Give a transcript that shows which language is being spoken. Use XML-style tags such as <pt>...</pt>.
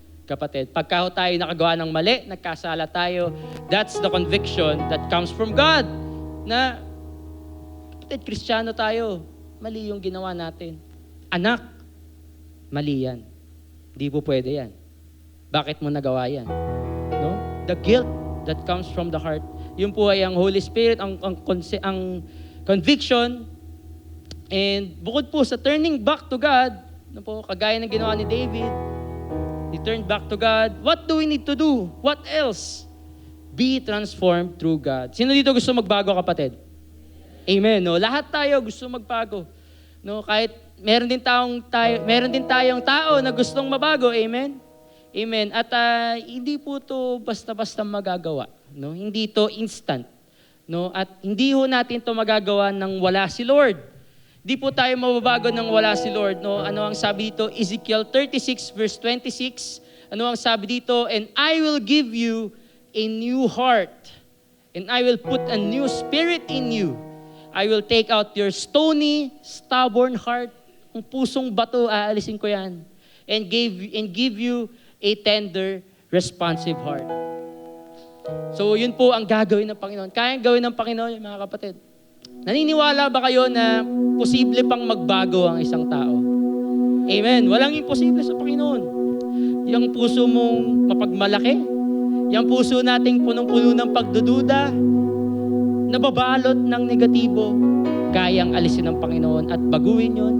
<tl>kapatid. Pagka tayo nakagawa ng mali, nagkasala tayo,</tl> <en>that's the conviction that comes from God.</en> <tl>Na, kapatid, Kristiyano tayo, mali yung ginawa natin. Anak, mali yan. Hindi po pwede yan. Bakit mo nagawa yan? No?</tl> <en>The guilt that comes from the heart.</en> <tl>Yun po ay ang Holy Spirit, ang conviction. And bukod po sa turning back to God, no po, kagaya ng ginawa ni David,</tl> <en>he turned back to God. What do we need to do? What else? Be transformed through God.</en> <tl>Sino dito gusto magbago, kapatid? Amen. No, lahat tayo gusto magbago. No, kahit meron din tayong tao na gustong mabago. Amen. Amen. At hindi po 'to basta-basta magagawa, no? Hindi 'to instant, no? At hindi ho natin 'to magagawa nang wala si Lord. Di po tayo mababago nang wala si Lord, no? Ano ang sabi dito? Ezekiel 36 verse 26. Ano ang sabi dito?</tl> <en>And I will give you a new heart, and I will put a new spirit in you. I will take out your stony, stubborn heart.</en> <tl>Kung pusong bato, aalisin ko yan.</tl> <en>And give you a tender, responsive heart.</en> <tl>So yun po ang gagawin ng Panginoon. Kayang gawin ng Panginoon, mga kapatid. Naniniwala ba kayo na posible pang magbago ang isang tao? Amen. Walang imposible sa Panginoon. Yung puso mong mapagmalaki, yung puso nating punong-puno ng pagdududa, nababalot ng negatibo, kayang alisin ng Panginoon at baguhin yun.</tl>